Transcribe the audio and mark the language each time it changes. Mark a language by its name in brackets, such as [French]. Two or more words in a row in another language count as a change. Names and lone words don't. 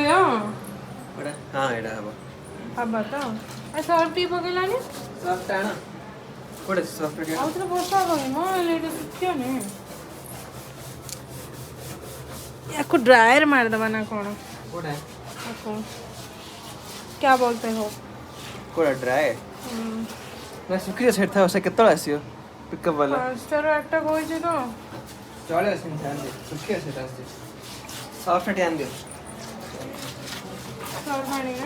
[Odia] କୋଉଟା ହଁ ଏଇଟା ହବ ହବ ତ ଆଉ ସର୍ଫ ଟିକେ ପକେଇଲାନି ସର୍ଫଟା ଆଣ କୋଉଟା ସର୍ଫଟା ଟିକେ ଆଉ ଥରେ ବର୍ଷା ହବନି ମ ଏଇଟା ଶୁଖିବନି ୟାକୁ ड्रायर ମାରିଦେବା ନା କ'ଣ? କୋଉଟା [Hindi] क्या बोलते हो? [Odia] କୋଉଟା ଡ୍ରାଏ ନା ଶୁଖିଯିବ ସେଠି ଥାଉ ସେ କେତେବେଳେ ଆସିବ ପିକଅପ୍ ବାଲା 5ଟାରୁ 8ଟା କହିଛି ତ ଚଳେ ସେମିତି ଆଣିଦିଅ ଶୁଖିଯିବ ସେଟା ଆସୁଛି ସର୍ଫଟା ଟିକେ ଆଣିଦିଅ ସର୍ଫ ଆଣି ନା